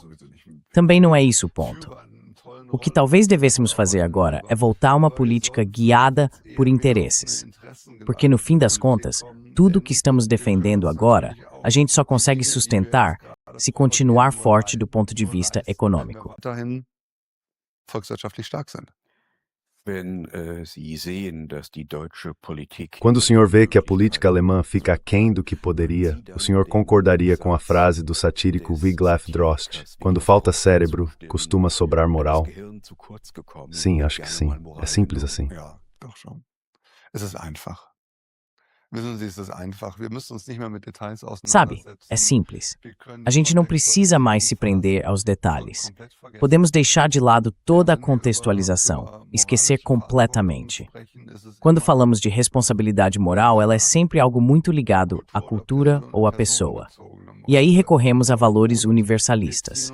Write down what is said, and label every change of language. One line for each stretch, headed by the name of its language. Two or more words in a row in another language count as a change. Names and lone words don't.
Portuguese: Também não é isso o ponto. O que talvez devêssemos fazer agora é voltar a uma política guiada por interesses. Porque no fim das contas, tudo o que estamos defendendo agora, a gente só consegue sustentar se continuar forte do ponto de vista econômico.
German: Weiterhin volkswirtschaftlich stark sind.
Portuguese: Quando o senhor vê que a política alemã fica aquém do que poderia, o senhor concordaria com a frase do satírico Wiglaf Drost: quando falta cérebro, costuma sobrar moral? Sim, acho que sim. É simples assim.
German: Ja, doch schon. Es ist einfach. Wissen Sie, es ist einfach. Wir müssen uns nicht mehr mit Details
Portuguese: Sabe,
German: auseinandersetzen.
Portuguese: é simples.
German: Wir können
Portuguese: A gente não
German: den Kontext
Portuguese: precisa mais se prender aos detalhes. Podemos deixar de lado toda a contextualização, esquecer completamente. Quando falamos de responsabilidade moral, ela é sempre algo muito ligado à cultura ou à pessoa. E aí recorremos a valores universalistas.